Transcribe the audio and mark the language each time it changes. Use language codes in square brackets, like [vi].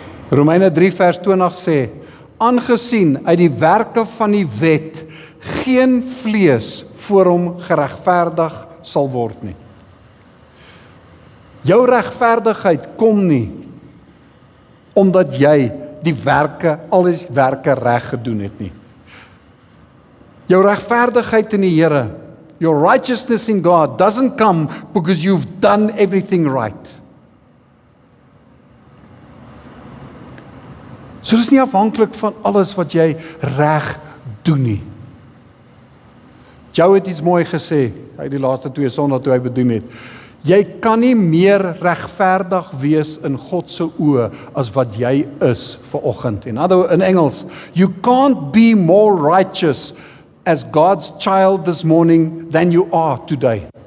[af] Romeine 3 vers 20 sê, aangesien uit die werke van die wet geen vlees voor hom geregverdig sal word nie. Jou regverdigheid kom nie omdat jy die werke, al die werke reg gedoen het nie. Jou regverdigheid in die Here, [en] your righteousness in God doesn't come because you've done everything right. [af] So dis nie afhanklik van alles wat jy reg doen nie. Jou het iets mooi gesê, hy die laaste 2 Sondae toe hy bedien het. Jy kan nie meer regverdig wees in God se oë as wat jy is vanoggend. In Engels, [en] you can't be more righteous as God's child this morning than you are today.